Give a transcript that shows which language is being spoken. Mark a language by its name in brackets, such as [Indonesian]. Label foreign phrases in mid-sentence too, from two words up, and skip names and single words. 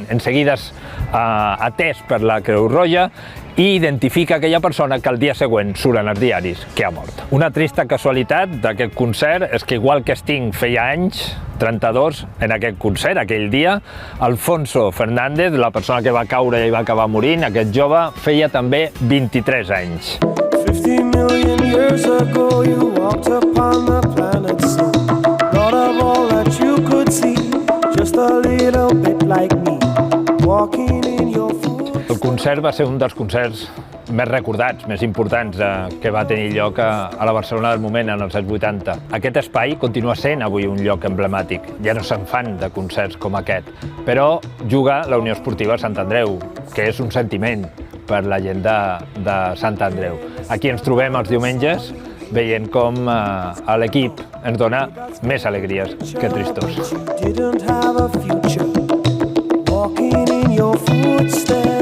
[Catalan] En seguida és atès per la Creu Roja i identifica aquella persona que el dia següent surt en els diaris que ha mort. Una trista casualitat d'aquest concert és que, igual que Sting feia anys, 32, en aquest concert, aquell dia, Alfonso Fernández, la persona que va caure i va acabar morint, aquest jove, feia també 23 anys. [English] 50 million years ago you walked upon the planet sun. Thought of all that you could see, just a little bit like me, walking in your footsteps. [Catalan] El concert va ser un dels concerts més recordats, més importants que va tenir lloc a la Barcelona del moment, en els anys 80. Aquest espai continua sent avui un lloc emblemàtic. Ja no se'n fan de concerts com aquest, però juga la Unió Esportiva Sant Andreu, que és un sentiment per la gent de Sant Andreu. Aquí ens trobem els diumenges veient com l'equip ens dona més alegries que tristors. [English] Didn't have a future, walking in your footsteps.